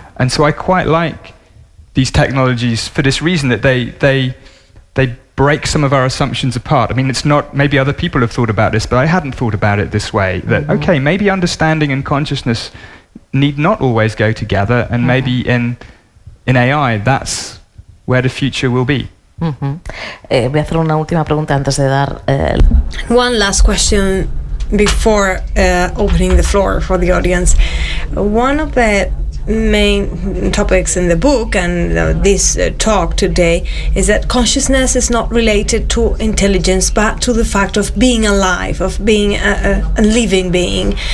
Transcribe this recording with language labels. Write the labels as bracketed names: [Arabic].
[English] And so I quite like these technologies for this reason, that they break some of our assumptions apart. I mean, it's not, maybe other people have thought about this, but I hadn't thought about it this way, that, okay, maybe understanding and consciousness need not always go together, and maybe in AI, that's where the future will be. [Spanish] Voy a hacer una última pregunta antes de dar... [English] One last question before opening the floor for the audience. One of the main topics in the book and this talk today is that consciousness is not related to intelligence, but to the fact of being alive, of being a living being.